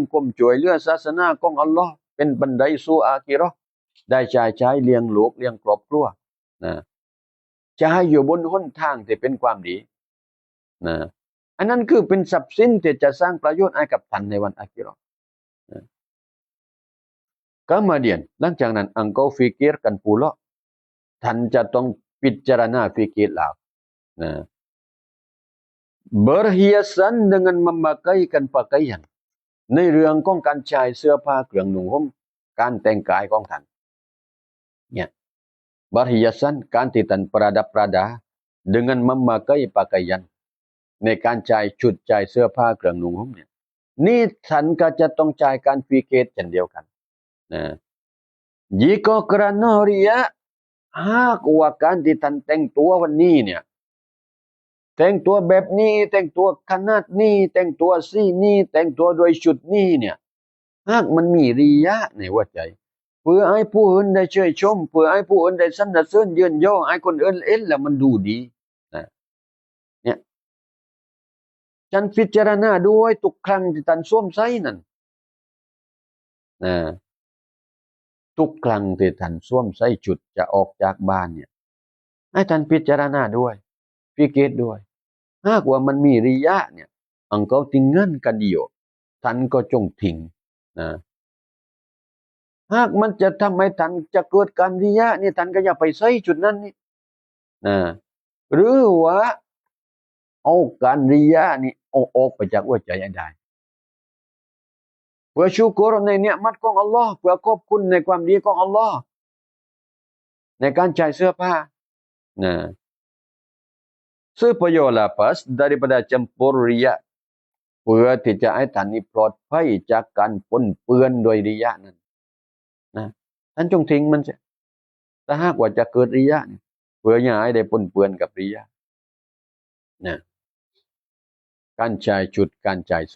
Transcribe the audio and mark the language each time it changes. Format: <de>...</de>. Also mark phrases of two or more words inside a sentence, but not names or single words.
<th>คมช่วยเหลือศาสนาของอัลลอฮ์เป็นบันไดสู่อาคิเราะห์ได้ใช้เลี้ยงลูกเลี้ยงครอบครัวนะจะให้อยู่บนหนทางที่เป็นความดีนะอันนั้นคือเป็นทรัพย์สินที่จะสร้างประโยชน์ให้กับท่านในวันอาคิเราะห์นะ Kemudian หลังจากนั้น</th> <ms>engkau fikirkan pula</ms> <th>ท่านจะต้องพิจารณาfikir แล้วนะ</th> <ms>berhiasan dengan memakaikan pakaian</ms> <th>ในเรื่องของการใช้เสื้อผ้าเครื่องนุ่งห่มการแต่งกายของท่านเนี่ย berhiasan การที่ท่านประดับประดา</th> <ms>dengan memakai pakaian</ms> <th>ในการใช้ชุดใช้เสื้อผ้าเครื่องนุ่งห่มเนี่ยนี่ท่านก็จะต้องใช้การฟิกเช่นเดียวกันนะ</th> <ms>jika kerana riya</ms> <th>หาก ว่าการที่ท่านแต่งตัววันนี้เนี่ยแต่งตัวแบบนี้แต่งตัวขนาดนี้แต่งตัวสีนี้แต่งตัวโดยชุดนี้เนี่ยหากมันมีริยะในหัวใจเพื่อให้ผู้อื่นได้ ชื่นชมเพื่อให้ผู้อื่นได้สรรเสริญเยินยอให้คนอื่นเห็นแล้วมันดูดีนะเนี่ยฉันพิจารณาด้วยทุกครั้งที่ท่านสวม ใส่นั่นนะทุกครั้งที่ท่านสวมใส่ชุดจะออกจากบ้านเนี่ยให้ท่านพิจารณาด้วย พิเกตด้วยหากว่ามันมีริยะเนี่ย</th> <ms>engkau tinggalkan dia</ms> <th>ท่านก็จงทิ้งนะหากมันจะทำให้ท่านจะเกิดการริยะนี่ท่านก็อย่าไปใส่จุดนั้นนี่นะหรือว่าเอาการริยะนี่เอาออกไปจากหัวใจให้ได้เพื่อชูกรในเนียมัตของอัลลอฮ์เพื่อขอบคุณในความดีของอัลลอฮ์ในการใช้เสื้อผ้านะ</th> <ms>supaya lepas daripada campur riya</ms> <th>เพื่อที่จะให้ท่านนี้ปลอดภัยจากการปนเปื้อนโดยริยะนั้นนะท่านจงทิ้งมันเสียถ้า หากว่าจะเกิดริยะเนี่ยเพื่ออย่าให้ได้ปนเปื้อนกับริยะนะการใช้ชุดการใช้เสื้อ</th>